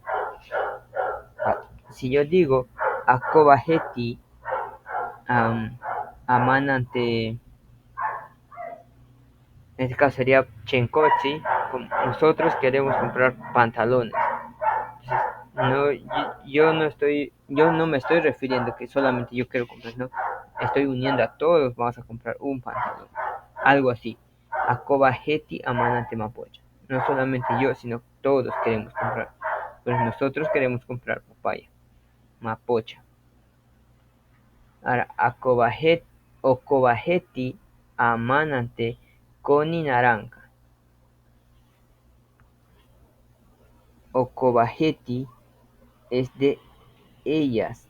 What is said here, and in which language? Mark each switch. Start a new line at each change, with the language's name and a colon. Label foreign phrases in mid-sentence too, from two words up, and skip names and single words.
Spanish: Si yo digo
Asháninka: Akobaheti amanante,
Spanish: en este caso sería Chenkochi, nosotros queremos comprar pantalones. No, yo no me estoy refiriendo que solamente yo quiero comprar, no, estoy uniendo a todos, vamos a comprar un pantalón, algo así.
Asháninka: Akobaheti amanante mapocha.
Spanish: No solamente yo, sino todos queremos comprar. Pues nosotros queremos comprar papaya, mapocha.
Asháninka: Ahora, Okobaheti amanante coni naranja.
Spanish: Okobaheti es de ellas.